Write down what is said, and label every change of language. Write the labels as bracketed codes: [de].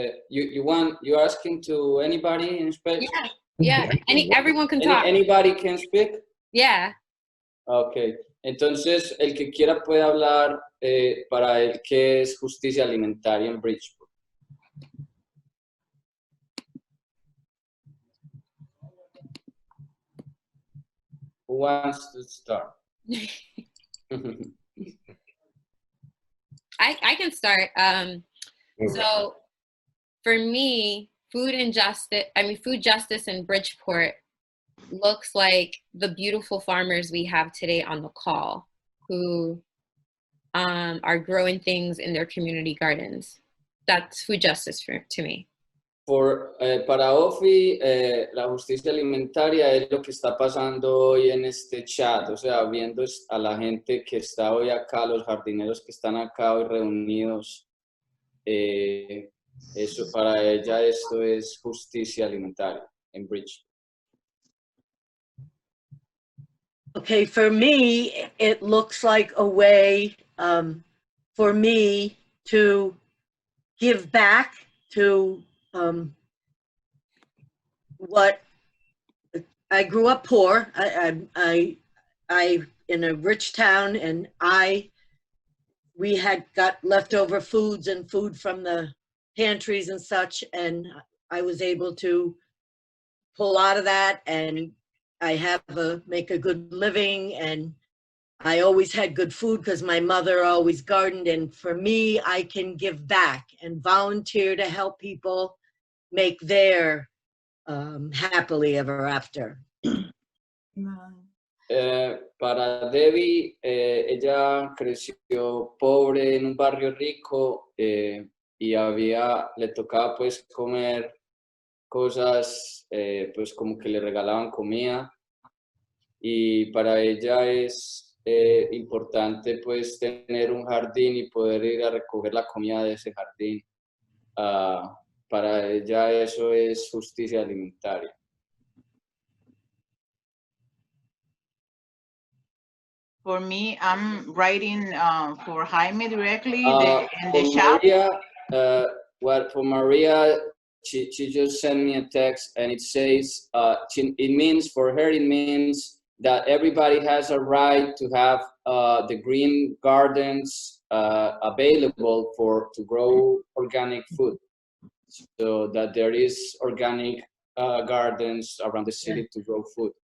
[en] You're asking to anybody in Spanish? Yeah. Everyone can talk. Anybody can speak? Yeah. Okay. [es] Entonces, el que quiera puede hablar para él qué es justicia alimentaria en Bridgeport. [en] Who wants to start? I can start. So for me, food justice in Bridgeport looks like the beautiful farmers we have today on the call who are growing things in their community gardens. That's food justice to me. [es] Para Ofi, la justicia alimentaria es lo que está pasando hoy en este chat, o sea, viendo a la gente que está hoy acá, los jardineros que están acá hoy reunidos, eso para ella esto es justicia alimentaria en Bridge. [en] Okay, for me, it looks like a way for me to give back to what I grew up poor. I in a rich town, and we had got leftover foods and food from the pantries and such, and I was able to pull out of that, and I make a good living, and I always had good food because my mother always gardened. And for me, I can give back and volunteer to help people make their happily ever after. [es] Para Debbie, ella creció pobre en un barrio rico y le tocaba pues comer cosas pues como que le regalaban comida, y para ella es importante pues tener un jardín y poder ir a recoger la comida de ese jardín. Para ella eso es justicia alimentaria. [en] For me, I'm writing for Jaime directly in the shop. For Maria, she just sent me a text, and it says it means that everybody has a right to have the green gardens available to grow organic food, so that there is organic gardens around the city to grow food.